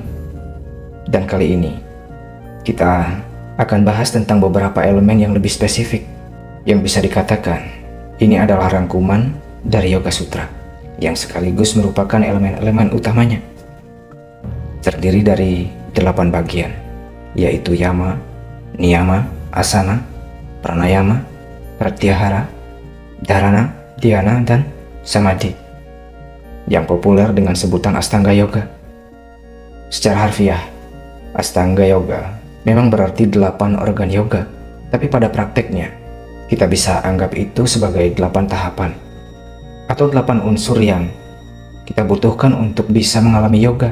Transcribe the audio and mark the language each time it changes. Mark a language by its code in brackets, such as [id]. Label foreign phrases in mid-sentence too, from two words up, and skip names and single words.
[id] Dan kali ini kita akan bahas tentang beberapa elemen yang lebih spesifik yang bisa dikatakan ini adalah rangkuman dari Yoga Sutra yang sekaligus merupakan elemen-elemen utamanya. Terdiri dari 8 bagian, yaitu yama, niyama, asana, pranayama, pratyahara, dharana, dhyana, dan samadhi, yang populer dengan sebutan Ashtanga Yoga. Secara harfiah, Ashtanga Yoga memang berarti 8 organ yoga, tapi pada prakteknya kita bisa anggap itu sebagai 8 tahapan atau 8 unsur yang kita butuhkan untuk bisa mengalami yoga.